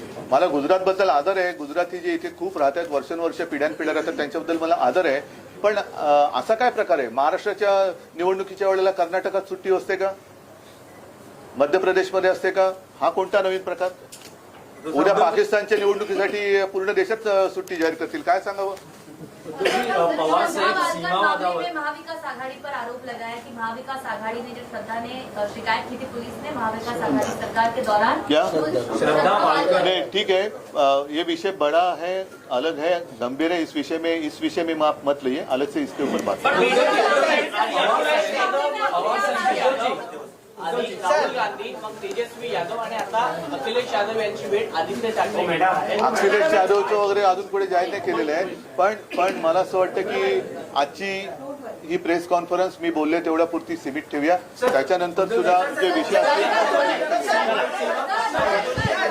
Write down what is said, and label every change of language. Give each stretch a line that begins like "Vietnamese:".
Marathi: मला गुजरात बद्दल आदर आहे. गुजराती जे इथे खूप राहतात, वर्षानुवर्ष पिढ्यानपिढ्या राहतात, त्यांच्याबद्दल मला आदर आहे. पण असा काय प्रकार आहे? महाराष्ट्राच्या निवडणुकीच्या वेळेला कर्नाटकात सुट्टी असते का? मध्य प्रदेशमध्ये असते का? हा कोणता नवीन प्रकार? उद्या पाकिस्तानच्या निवडणुकीसाठी पूर्ण देशात सुट्टी जाहीर करतील, काय सांगावं? पवार साहेब सीमावादावर
Hindi: महाविकास आघाड़ी पर आरोप लगाया कि महाविकास आघाड़ी ने जो श्रद्धा ने शिकायत की थी पुलिस ने महाविकास आघाड़ी सरकार के दौरान क्या? श्रद्धा वालकर नहीं, ठीक है, ये विषय बड़ा है, अलग है, गंभीर है. इस विषय में आप मत लिए, अलग से इसके ऊपर बात करें.
Marathi: आधी राहुल गांधी, मग तेजस्वी यादव आणि आता अखिलेश यादव यांची भेट आदित्य ठाकरे आहे. अखिलेश यादवचं वगैरे अजून पुढे जाहीर नाही केलेलं आहे. पण मला असं वाटतं की आजची ही प्रेस कॉन्फरन्स मी बोलले तेवढ्या पुरती सीमित ठेवूया. त्याच्यानंतर सुद्धा जे विषय असतील